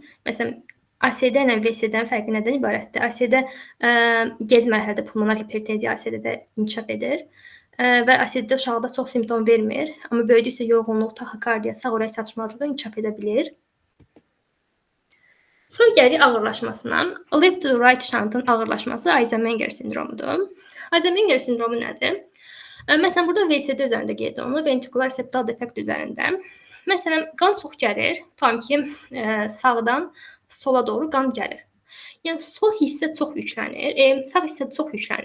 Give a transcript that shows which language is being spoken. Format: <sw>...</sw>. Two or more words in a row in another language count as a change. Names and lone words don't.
<az>Məsələn, ASD ilə VSD-nin fərqi nədən ibarətdir? ASD gec mərhələdə pulmonar hipertenziya ASD-də inkişaf edir və ASD-də uşaqda çox simptom vermir, amma böyüdükcə yorğunluq, taxikardiya, sağ ürək çatışmazlığı inkişaf edə bilir. Sonra gəlirik ağırlaşmasına.</az> <en>Left to right</en> <az>şantın ağırlaşması Eisenmenger sindromudur. Eisenmenger sindromu nədir? Məsələn, burada VSD üzərində qeyd olunur, ventrikular septal defekt üzərində. Məsələn, qan çox gəlir, tutam ki, sağdan sola doğru qan gəlir. Yəni sol hissə çox yüklənir, sağ hissə çox yüklənir.</az>